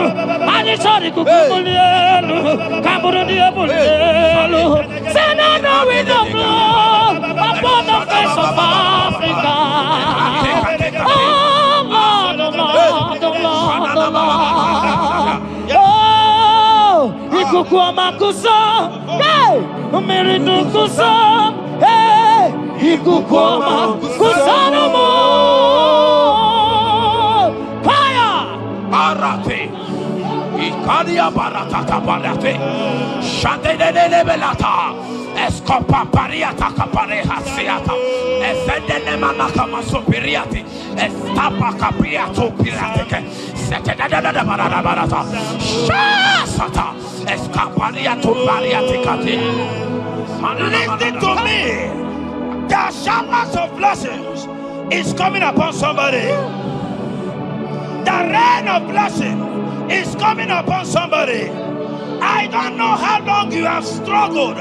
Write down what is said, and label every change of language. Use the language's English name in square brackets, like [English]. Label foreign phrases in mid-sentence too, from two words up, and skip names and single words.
[English] And it's all the kukumulelu. Kaburu diabolelu. Say now we know blood upon the face of Africa. Oh Lord, oh Lord, oh Lord, oh Lord. Oh, Ikukuoma kusa, hey, Miridu kusa, hey, Ikukuoma kusa no more. Fire, Arate, Ikadia Baratata Barate, Shadene Belata, Escopa Pariata Capareha Seata, Efendene Manakama Superiati, Estapa Capriato Pirate, Setadada Barata, Shasata, Escapariato Bariaticati. Listen to me. The showers of blessings is coming upon somebody. The rain of blessing is coming upon somebody. I don't know how long you have struggled.